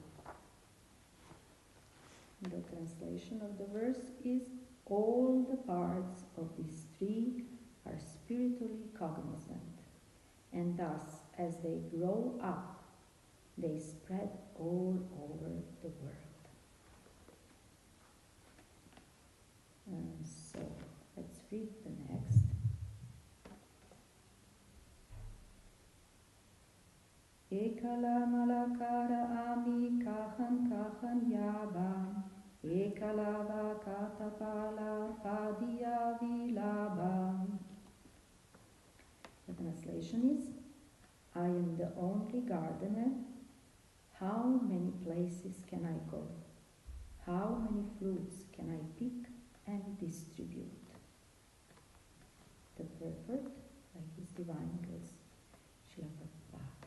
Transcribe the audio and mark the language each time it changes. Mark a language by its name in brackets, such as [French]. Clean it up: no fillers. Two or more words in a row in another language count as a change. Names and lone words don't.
[English] The translation of the verse is, all the parts of this tree are spiritually cognizant, and thus, as they grow up, they spread all over the world. And so, let's read the next. [Bangla] একলা মালাকার আমি কাহাঁ যাব. একলা বা কত ফল পাড়িয়া বিলাব. [English] The translation is, I am the only gardener. How many places can I go? How many fruits can I pick and distribute? The purport by His Divine Grace, Srila Prabhupada.